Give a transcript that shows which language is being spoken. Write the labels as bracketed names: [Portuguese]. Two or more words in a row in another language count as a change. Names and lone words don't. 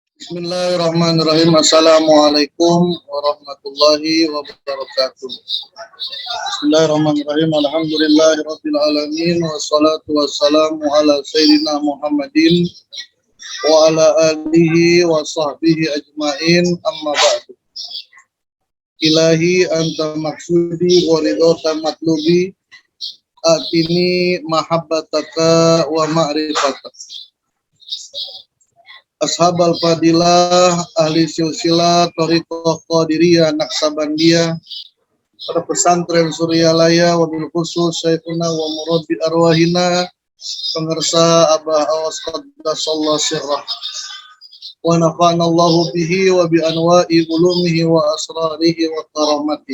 [Arabic] بسم الله الرحمن الرحيم. السلام عليكم ورحمة الله وبركاته. بسم الله الرحمن الرحيم. الحمد لله رب العالمين والصلاة والسلام على سيدنا محمد وعلى آله وصحبه أجمعين. أما بعد. إلهي أنت مقصودي ورضاك مطلوبي آتني محبتك ومعرفتك. أصحاب الفضيلة، أهل السلسلة، الطريقة القادرية، النقشبندية, [Indonesian] pada pesantren Suryalaya, [Arabic] وبالخصوص شيخنا ومربي أرواحنا, pengersa Abah Awas قدس الله سره، ونفعنا الله به وبأنواع علومه وأسراره وكرامات.